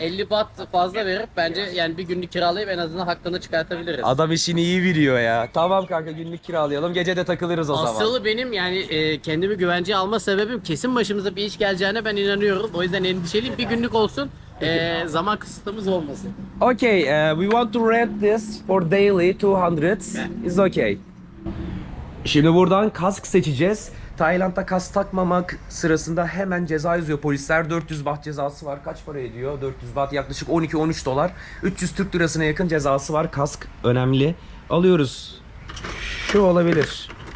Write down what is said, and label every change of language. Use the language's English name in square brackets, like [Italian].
[Turkish] 50 baht fazla verip bence yani bir günlük kiralayıp en azından hakkını çıkartabiliriz. Adam işini iyi biliyor ya. Tamam kanka günlük kiralayalım. Gece de takılırız o zaman. Asıl benim yani kendimi güvenceye alma sebebim kesin başımıza bir iş geleceğine ben inanıyorum. O yüzden endişeliyim. Bir günlük olsun. Zaman kısıtımız olmasın. [English] Okay, we want to rent this for daily 200. It's okay. [Turkish] Şimdi buradan kask seçeceğiz. Tayland'da kask takmamak sırasında hemen ceza yazıyor polisler. 400 baht cezası var. Kaç para ediyor? 400 baht yaklaşık 12-13 dolar. 300 Türk lirasına yakın cezası var. Kask önemli. Alıyoruz. Şu olabilir.